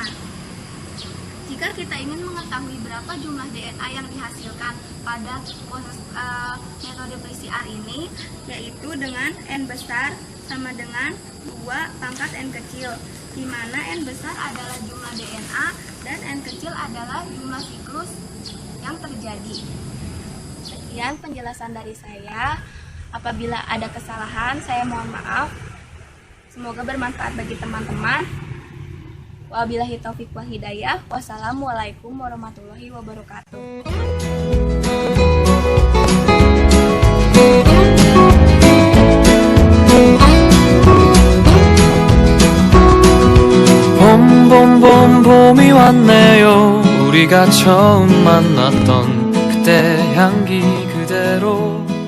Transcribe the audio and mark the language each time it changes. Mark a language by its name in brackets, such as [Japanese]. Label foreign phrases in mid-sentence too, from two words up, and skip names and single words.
[Indonesian] Jika kita ingin mengetahui berapa jumlah DNA yang dihasilkan pada proses metode PCR ini, yaitu dengan N besar sama dengan 2 pangkat N kecil, di mana N besar adalah jumlah DNA dan N kecil adalah jumlah siklus yang terjadi. Sekian penjelasan dari saya. Apabila ada kesalahan, saya mohon maaf. Semoga bermanfaat bagi teman-teman. [Arabic] وبالله التوفيق والهداية. والسلام عليكم ورحمة الله وبركاته. [Korean] 봄 봄이 왔네요. 우리가 처음 만났던 그때 향기 그대로